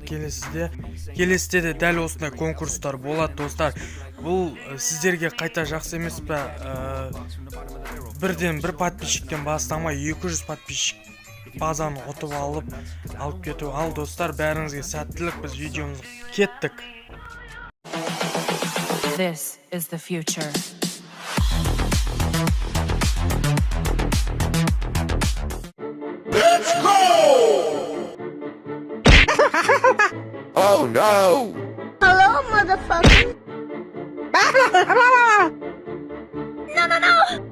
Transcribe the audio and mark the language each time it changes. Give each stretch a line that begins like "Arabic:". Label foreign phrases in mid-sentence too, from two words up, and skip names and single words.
Kazakh: Келесіде де дәл осындай конкурстар болады, достар. Бұл сіздерге қайта жақсы емес пе? Бірден бір подписчиктен бастамай 200 подписчик базаны ұтып алып кету. Ал достар, бәріңізге сәттілік, біз видеомыз кеттік.
English: This is the future. Let's go! Oh no! Hello, motherfucker! No!